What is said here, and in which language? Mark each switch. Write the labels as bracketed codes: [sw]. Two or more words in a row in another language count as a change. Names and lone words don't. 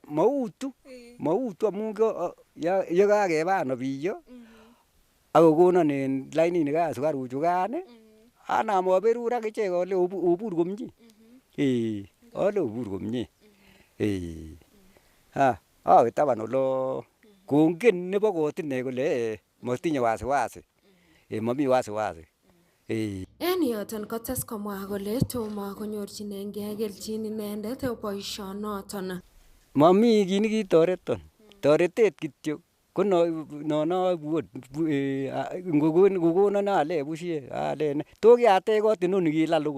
[kln] Mautu amun yekakebano biyo akokonon en lainit nikan sukaruk chukan anam aberur ak ichek ale obur komie. Ale obur komie. Awe taban olo kongen nebo kot ine kole matinye wasiwasi. Mami wasiwasi. En yoton kotes komwa kole tomo konyorchinengei kelchin inendet boisionoton. Mami kit nekitoreton. Toretet kityo ko nono ngokonon ale bushie ale to kiatech kot inoni kilal okot.